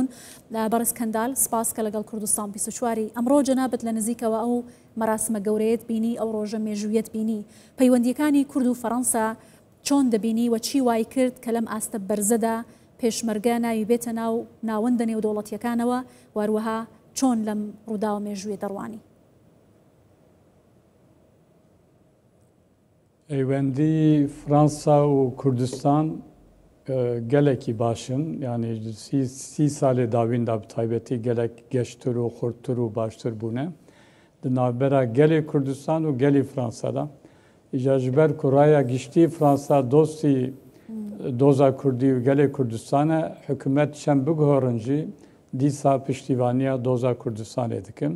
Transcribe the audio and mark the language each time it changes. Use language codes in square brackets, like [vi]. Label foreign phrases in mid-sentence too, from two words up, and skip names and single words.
[ckb] بەڕێز کەنداڵ سپاس کە لەگەڵ کوردستان 24 ئەمڕۆ جەنابەت لە نزیکەوە ئەو مەراسمە گەورەیەت بینی، ئەو ڕۆژە مێژوویەت بینی، پەیوەندیەکانی کورد و فەڕەنسا چۆن دەبینی و چی وای کرد کە لەم ئاستە بەرزەدا پێشمەرگە ناوی بێتە ناو ناوەندە نێودەوڵەتیەکانەوە، واروەها چۆن لەم ڕووداوە مێژوویە دەڕوانی؟ [ku] پەیوەندی فرانسا و کوردستان gelekî başin yani sî salê dawîn da bi taybetî gelek geştir û xurttir û baştir bûne di navbera gelê Kurdistan û gelê Fransa da îja ji ber ku raya giştî Fransa dostî doza Kurdî û gelê Kurdistanê hikûmet şem biguhorin jî dîsa piştîvaniya doza Kurdistanê dikin.